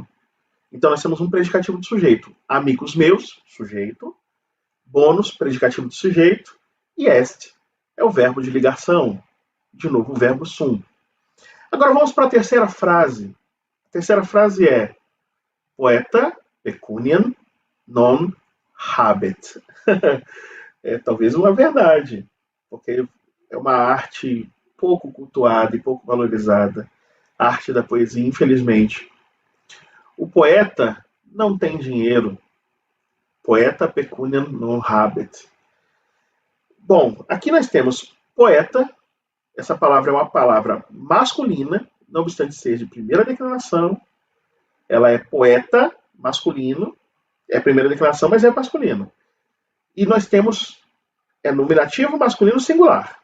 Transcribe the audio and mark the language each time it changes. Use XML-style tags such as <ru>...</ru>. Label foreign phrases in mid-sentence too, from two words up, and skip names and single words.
<pt>Então nós temos um predicativo do sujeito, amigos meus, sujeito, bônus, predicativo do sujeito, e est é o verbo de ligação, de novo o verbo sum. Agora vamos para a terceira frase. A terceira frase é:</pt> <la>poeta pecuniam non habet.</la> <pt>É talvez uma verdade, porque é uma arte pouco cultuada e pouco valorizada, a arte da poesia, infelizmente. O poeta não tem dinheiro.</pt> <la>Poeta pecuniam non habet.</la> <pt>Bom, aqui nós temos poeta. Essa palavra é uma palavra masculina, não obstante ser de primeira declinação. Ela é poeta, masculino. É a primeira declinação, mas é masculino. E nós temos nominativo masculino singular.</pt>